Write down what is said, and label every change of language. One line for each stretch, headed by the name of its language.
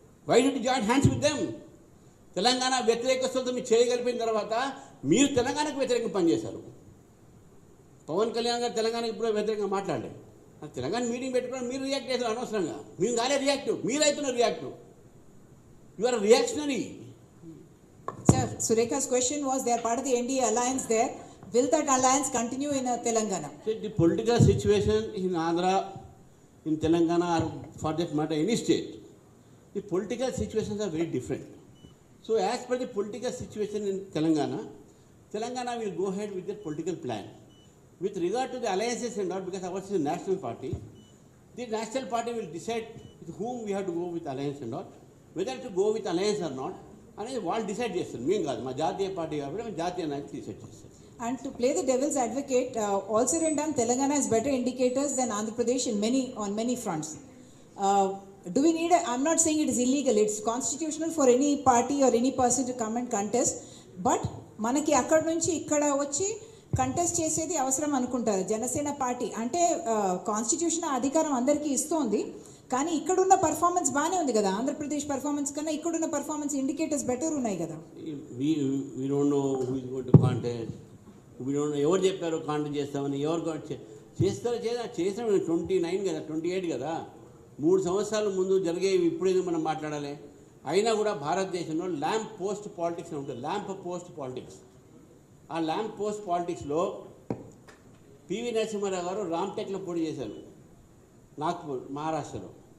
English: Why don't join hands with them?
Telugu: Telangana వ్యతిరేకస్తులతో మీరు చేయగలిపిన తర్వాత మీరు తెలంగాణకు వ్యతిరేకంగా పనిచేశారు. పవన్ కళ్యాణ్ గారు తెలంగాణకు ఇప్పుడు వ్యతిరేకంగా మాట్లాడలేదు. తెలంగాణ మీటింగ్ పెట్టుకుని మీరు రియాక్ట్ చేశారు అనవసరంగా. మేము కాలే reactive, మీరైతున్నారు reactive.
English: You are reactionary. Sir, Surekha's question was they are part of the NDA alliance there. Will that alliance continue in Telangana? The political situation in Andhra, in Telangana, or for that matter any state, the political situations are very different. So as per the political situation in Telangana will go ahead with their political plan. With regard to the alliances and all, because ours is a national party, the national party will decide with whom we have to go with alliance and all, whether to go with alliance or not,
Telugu: అనేది వాళ్ళు decide చేస్తారు. మేము కాదు, మా జాతీయ party కాబట్టి మేము జాతీయ నాయకులు డిసైడ్ చేస్తారు.
English: And to play the devil's advocate, all said and done, Telangana has better indicators than Andhra Pradesh on many fronts. Do we need I'm not saying it is illegal, it's constitutional for any party or any person to come and contest, but
Telugu: మనకి అక్కడ నుంచి ఇక్కడ వచ్చి contest చేసేది అవసరం అనుకుంటారు Janasena party. అంటే constitution అధికారం అందరికీ ఇస్తోంది, కానీ ఇక్కడున్న పర్ఫార్మెన్స్ బాగానే ఉంది కదా. ఆంధ్రప్రదేశ్ పర్ఫార్మెన్స్ కన్నా ఇక్కడున్న పర్ఫార్మెన్స్ ఇండికేటర్స్ బెటర్ ఉన్నాయి కదా.
English: We don't know who is going to contest. We don't know
Telugu: ఎవరు చెప్పారు కాంటెస్ట్ చేస్తామని. ఎవరు చేస్తారు చేసాం 29 కదా, 28 కదా. 3 సంవత్సరాల ముందు జరిగేవి ఇప్పుడేదో మనం మాట్లాడాలి. అయినా కూడా భారతదేశంలో ల్యాంప్ పోస్ట్ పాలిటిక్స్ అని ఉంటుంది. Lamp post politics. ఆ ల్యాంప్ పోస్ట్ పాలిటిక్స్లో పివి నరసింహారావు గారు రామ్టెక్లో పోటీ చేశారు, నాగ్పూర్ మహారాష్ట్రలో.